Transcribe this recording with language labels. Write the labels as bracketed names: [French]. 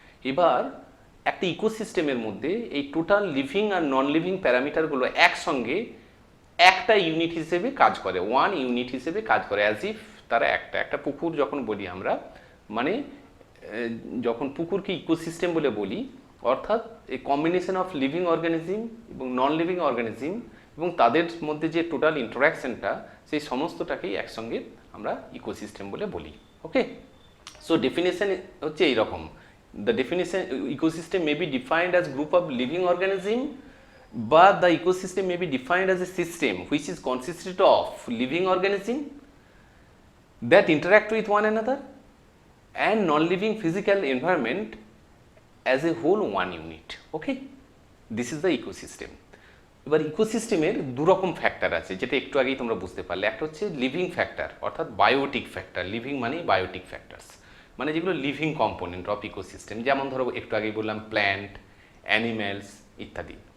[Bangla] এবার একটা ইকোসিস্টেমের মধ্যে এই টোটাল লিভিং আর নন লিভিং প্যারামিটারগুলো একসঙ্গে একটা ইউনিট হিসেবে কাজ করে, ওয়ান ইউনিট হিসেবে কাজ করে, অ্যাজ ইফ তারা একটা পুকুর যখন বলি আমরা, মানে যখন পুকুরকে ইকোসিস্টেম বলে বলি, অর্থাৎ এই কম্বিনেশন অফ লিভিং অর্গানিজম এবং নন লিভিং অর্গানিজম এবং তাদের মধ্যে যে টোটাল ইন্টারাকশনটা, সেই সমস্তটাকেই একসঙ্গে আমরা ইকোসিস্টেম বলে বলি। ওকে, সো ডেফিনেশন হচ্ছে এইরকম। [English] The definition ecosystem may be defined as group of living organism, but the ecosystem may be defined as a system which is consisted of living organism that interact with one another and non-living physical environment as a whole one unit. Okay, this is the ecosystem. [Bangla] এবার ইকোসিস্টেমের দুরকম factor আছে, যেটা একটু আগেই তোমরা বুঝতে পারলে। একটা হচ্ছে লিভিং ফ্যাক্টর অর্থাৎ বায়োটিক ফ্যাক্টর, লিভিং মানে বায়োটিক ফ্যাক্টরস মানে যেগুলো লিভিং কম্পোনেন্ট অফ ইকোসিস্টেম, যেমন ধরো একটু আগেই বললাম প্ল্যান্ট, অ্যানিম্যালস ইত্যাদি।